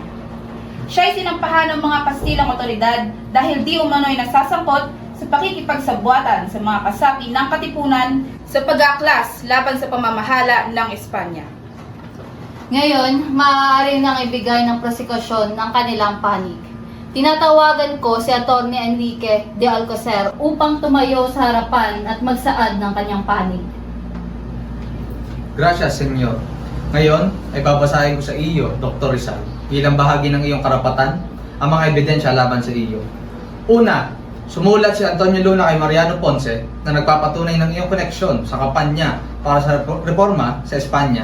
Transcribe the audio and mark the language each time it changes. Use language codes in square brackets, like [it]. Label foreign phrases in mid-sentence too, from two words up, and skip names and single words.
[tl] Siya ay sinampahan ng mga Kastilang otoridad dahil di umano'y nasasangkot sa pakikipagsabwatan sa mga kasapi ng katipunan sa pag-aaklas laban sa pamamahala ng Espanya. Ngayon, maaari nang ibigay ng prosekusyon ng kanilang panig. Tinatawagan ko si Atty. Enrique de Alcocer upang tumayo sa harapan at magsaad ng kanyang panig. [es] Gracias, Senyor. [tl] Ngayon ay babasahin ko sa iyo, Dr. Rizal, bilang bahagi ng iyong karapatan, ang mga ebidensya laban sa iyo. Una, sumulat si Antonio Luna kay Mariano Ponce na nagpapatunay ng iyong koneksyon sa kampanya para sa reforma sa Espanya.